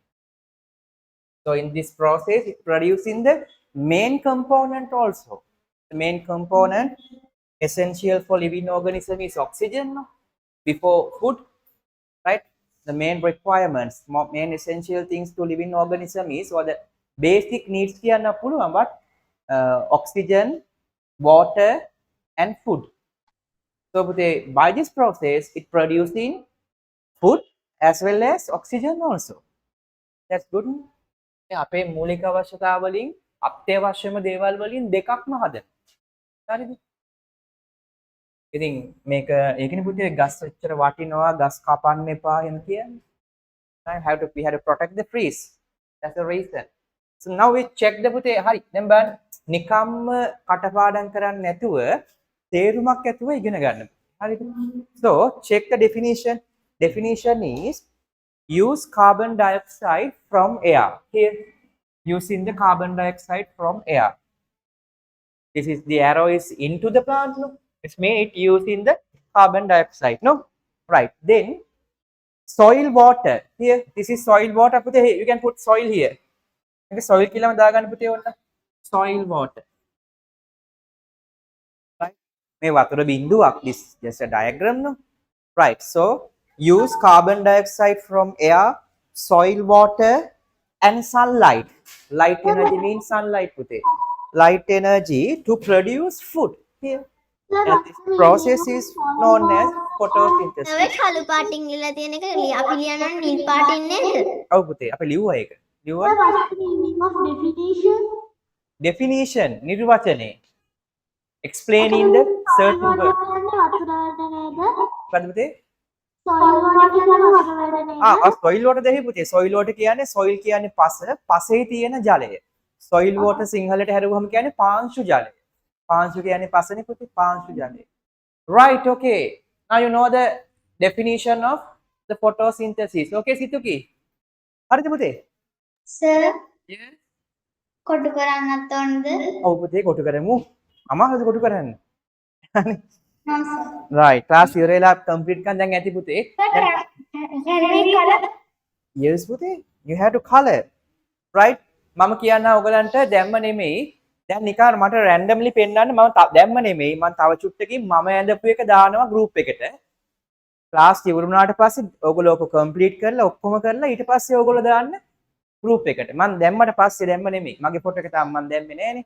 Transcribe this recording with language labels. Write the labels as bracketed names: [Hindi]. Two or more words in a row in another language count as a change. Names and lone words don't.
[English] So in this process, it producing the main component also. The main component essential for living organism is oxygen. No? Before food, right? The main requirements, main essential things to living organism is or the basic needs [Sinhala] කියන්න පුළුවන් [English] but oxygen, water and food. So by this process it producing food as well as oxygen also. That's good. [Sinhala] අපේ මූලික අවශ්‍යතා වලින් අත්‍යවශ්‍යම දේවල් වලින් දෙකක්ම හදන. හරිද? ඉතින් මේක ඒකනේ පුතේ ගස් එච්චර වටිනවා ගස් කපන්න එපා එහෙම කියන්නේ. [English] We have to protect the trees. That's the reason. So now we check the [Sinhala] පුතේ හරි. දැන් බලන්න නිකම්ම කටපාඩම් කරන්නේ නැතුව තේරුමක් ඇතුව ඉගෙන ගන්න. හරිද? [English] So check the definition. Definition is use carbon dioxide from air. Here using the carbon dioxide from air. This is the arrow is into the plant. No? It's made it using the carbon dioxide. No, right? Then soil water. Here, this is soil water. Put here. You can put soil here. Okay, soil [Sinhala] කියලා දාගන්න පුතේ ඔන්න. [English] Soil water. Right? [Sinhala] මේ වතුර බිඳුවක්. [English] This just a diagram, no? Right. So use carbon dioxide from air, soil water, and sunlight. Light energy means sunlight, puthe. Light energy to produce food. Here. And this process is known as [Sinhala] ඔය [English] photosynthesis. [Sinhala] කළු පාටින් ලියලා තියෙන එක අපි ලියනවා නිල් පාටින් නේද? ඔව් පුතේ අපි ලිව්වා ඒක. ලිව්වා definition නිර්වචනය. [English] Explaining the certain word. [Sinhala] මොකද්ද පුතේ? [English] soil water [Sinhala] දෙහි පුතේ. [English] soil water [Sinhala] කියන්නේ soil කියන්නේ පසේ තියෙන ජලය. [English] soil water [Sinhala] සිංහලට හැරුවම කියන්නේ පාංශු ජලය. පාංශු කියන්නේ පසනේ පුතේ. පාංශු ජලය. [English] Right, okay. Now you know the definition of the photosynthesis. Okay, Situki. [Sinhala] හරිද පුතේ? සර් [English] Yes. [Sinhala] කොටු කරන්නත් ඕනද? ඔව් පුතේ කොටු කරමු. අමාරුද කොටු කරන්න? මම සර්. Right. class ඉවර වෙලා complete කරන් දැන් ඇති පුතේ. Yes පුතේ. [English] You have to color. Right? [Sinhala] මම කියන්න ඔයගලන්ට දැම්ම නෙමෙයි. දැන් නිකන් මට randomly පෙන්නන්න මම දැම්ම නෙමෙයි. මම තව චුට්ටකින් මම ඇඳපු එක දානවා group එකට. class ඉවර වුණාට පස්සේ ඔයගොල්ලෝ ඔක complete කරලා ඔක්කොම කරලා ඊට පස්සේ ඔයගොල්ලෝ දාන්න group එකට. මම දැම්මට පස්සේ දැම්ම නෙමෙයි. මගේ ෆොටෝ එක තාම මම දැම්මේ නෑනේ.